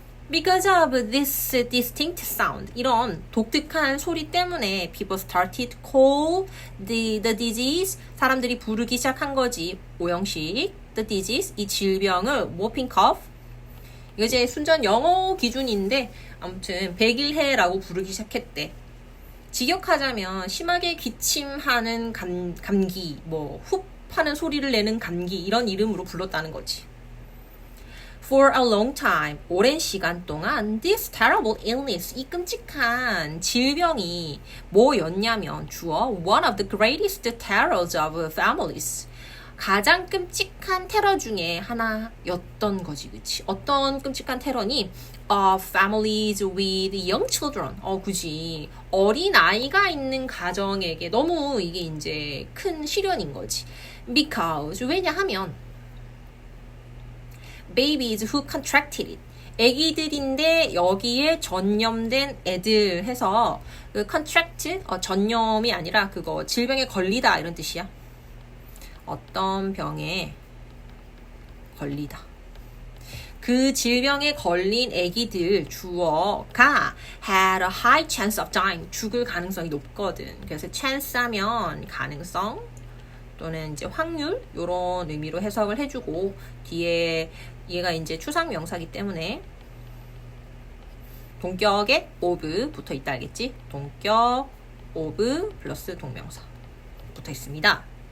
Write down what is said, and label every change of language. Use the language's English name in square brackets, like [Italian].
[English] Because of this distinct sound, [Korean] 이런 독특한 소리 때문에 [English] people started to call the disease, [Korean] 사람들이 부르기 시작한 거지. 오형식, [English] the disease, [Korean] 이 질병을 [English] whooping cough. [Korean] 이거 이제 순전 영어 기준인데 아무튼 백일해라고 부르기 시작했대. 직역하자면 심하게 기침하는 감기, 뭐 훅 하는 소리를 내는 감기 이런 이름으로 불렀다는 거지. [English] For a long time, [Korean] 오랜 시간 동안 [English] this terrible illness, [Korean] 이 끔찍한 질병이 뭐였냐면 주어 [English] one of the greatest terrors of families. [Korean] 가장 끔찍한 테러 중에 하나였던 거지, 그치? 어떤 끔찍한 테러니? [English] Families with young children. [Korean] 굳이 어린 아이가 있는 가정에게 너무 이게 이제 큰 시련인 거지. [English] Because [Korean] 왜냐하면 [English] babies who contracted it. [Korean] 애기들인데 여기에 전염된 애들 해서 그 contract 전염이 아니라 그거 질병에 걸리다 이런 뜻이야. 어떤 병에 걸리다. 그 질병에 걸린 애기들 주어가 [English] had a high chance of dying. [Korean] 죽을 가능성이 높거든. 그래서 chance 하면 가능성 또는 이제 확률 이런 의미로 해석을 해주고 뒤에 얘가 이제 추상 명사기 때문에 동격에 of 붙어 있다 알겠지? 동격 of 플러스 동명사 붙어 있습니다.